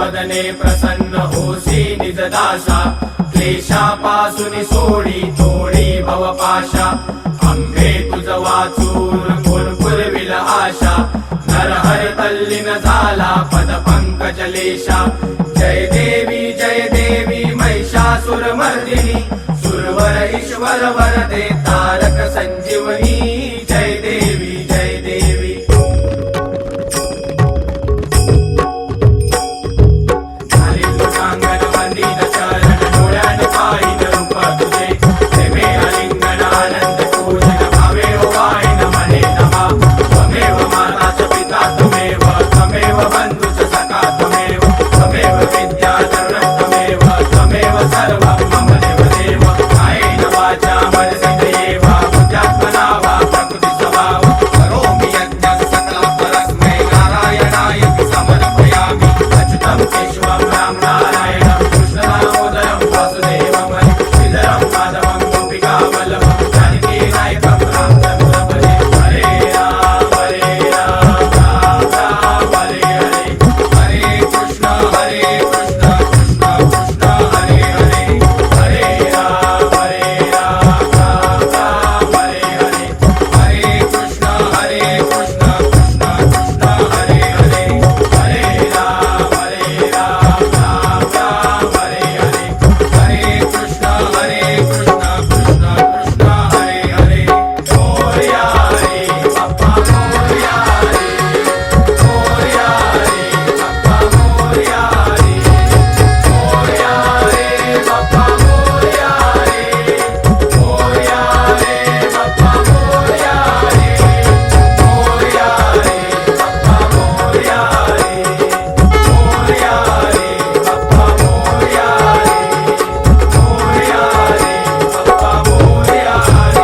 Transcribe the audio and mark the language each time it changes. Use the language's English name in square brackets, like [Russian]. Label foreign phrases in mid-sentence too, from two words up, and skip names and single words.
[Marathi] दर्शने प्रसन्न होसी निजदासा क्लेशापासून सोडी तोडी भवपाशा अंबे तुझ वाचून कोण पुरविल आशा नरहर तल्लीन झाला पद पंकजलेशा जय देवी महिषासुरमर्दिनी सुरवर ईश्वर वरदे तारक संजीवनी जय देवी जय देवी झाली लोकांगण वंदित चरण डोळ्यान पाहिन रूप तुझे प्रेमे आलिंगन आनंद पूजन भावे ओवाळीन मने नमा [Sanskrit] त्वमेव माता च पिता त्वमेव त्वमेव बंधुश्च सखा त्वमेव त्वमेव विद्या तरुणः त्वमेव त्वमेव सर्वं मम देवदेव कायेन वाचा मनसेन्द्रियेव बुद्ध्यात्मना वा प्रकृतिस्वभाव करोमि यज्ञं सकलं परस्मै नारायणाय समर्पयामि अच्युतं केशवं राम नारायणं कृष्णदामोदरं वासुदेवं श्रीधरं माधवं गोपिकावल्लभं जानकीनायकं रामचन्द्रं भजे हरे राम राम राम हरे हरे हरे कृष्ण कृष्ण कृष्ण हरे हरे हरे राम राम राम हरे हरे हरे कृष्ण कृष्ण कृष्ण हरे हरे हरे राम राम राम हरे हरे हरे कृष्ण कृष्ण कृष्ण हरे हरे [Marathi] मोरया रे बाप्पा मोरया रे मोरया रे बाप्पा मोरया रे मोरया रे बाप्पा मोरया रे मोरया रे बाप्पा मोरया रे मोरया रे बाप्पा मोरया रे मोरया रे बाप्पा मोरया रे मोरया रे बाप्पा मोरया रे